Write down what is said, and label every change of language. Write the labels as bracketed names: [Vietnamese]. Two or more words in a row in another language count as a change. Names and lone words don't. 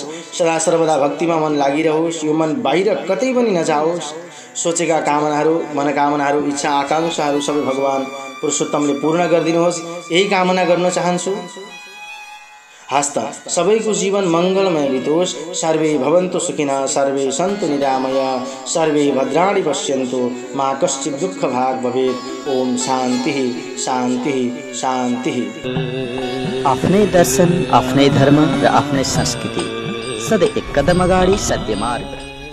[Nepali] सदा सर्वदा भक्तिमा मन लागिरहोस्। यो मन बाहिर कतै पनि नजाओस्। सोचेका कामनाहरू, मनोकामनाहरू, इच्छा आकांक्षाहरू सबै भगवान पुरुषोत्तमले पूर्ण गरिदिनुहोस्, यही कामना गर्न चाहन्छु। हस्त सबैको जीवन मङ्गलमय बितोस्। [Sanskrit] सर्वे भवन्तु सुखिनः, सर्वे सन्तु निरामया, सर्वे भद्राणि पश्यन्तु, मा कश्चित् दुःख भाग् भवेत्। ओम शान्ति शान्ति शान्ति। [Nepali] आफ्नै दर्शन, आफ्नै धर्म र आफ्नै संस्कृति, सधैँ एक कदम अगाडि सत्य मार्ग।